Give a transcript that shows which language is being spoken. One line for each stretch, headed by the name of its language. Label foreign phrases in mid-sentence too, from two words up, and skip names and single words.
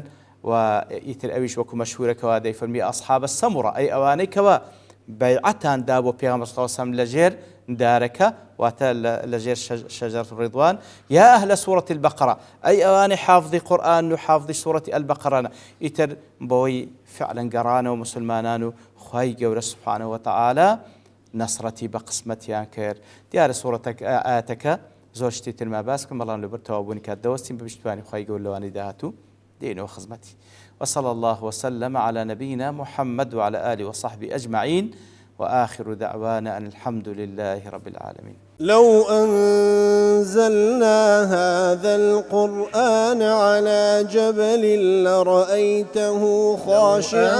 Central Kurdish: و ئیتر ئەویش وەکو مەشهورەکەوا دەیفەرمی
Arabic: ئەصحاب السەموڕە
Central Kurdish: ئەی ئەوانەی کەوا بەیعەتان دا بۆ پێغەمبەر
Arabic: صلی الله علیه وسلم
Central Kurdish: لەژێر دارەکە واتە لەژێر
Arabic: شەجەرەت الڕیضوان یا ئەهلە سوورەتی البەقەرە
Central Kurdish: ئەی ئەوانەی حافظی قورئان و حافظی سوورەتی البەقەرەنە ئیتر بەوەی فعلەن گەڕانەوە مسلمانان و خوای گەورە
Arabic: سوبحانە وتەعالا
Central Kurdish: نەسرەتی بە قسمەتیان کرد. دیارە سوورەتەکە ئاەتەکە زۆر شتی ترما باس کردم بەڵام لەبەر تەوابوونی کات دەوەستین بە پشتیوانی خوای گەورە لەوانەی داهاتوو دێنەوە خزمەتی.
Arabic: وصلى الله وسلم على نبينا محمد وعلى آله وصحبه أجمعين وآخر دعوانا أن الحمد لله رب العالمين. لو أنزلنا هذا القرآن على جبل لرأيته خاشعا